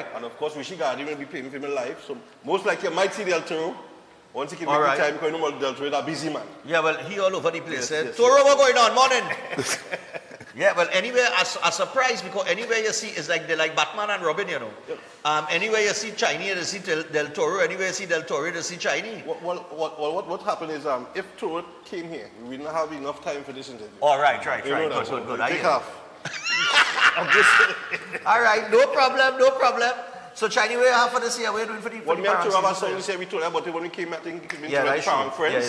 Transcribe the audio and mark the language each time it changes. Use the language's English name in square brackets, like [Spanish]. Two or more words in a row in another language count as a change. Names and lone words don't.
[English] And of course, Rishi Gardi will be playing for me live. So most likely, you might see Del Toro. Once he can make the time, because you know Del Toro is a busy man. Yeah, well, he all over the place. Yes. Toro, what's going on? Morning. Yeah, well, anywhere, a surprise, because anywhere you see, it's like they're like Batman and Robin, you know. Yep. Anywhere you see Chinese, you see Del Toro. Anywhere you see Del Toro, you see Chinese. What happened is, if Toro came here, we didn't have enough time for this interview. All right. Good. Take off. All right, no problem. So Chinese, what you have for this year? What are you doing for the Well, me and Toro have a song this year. We told you about it when we came, I think it been to Parang Friends.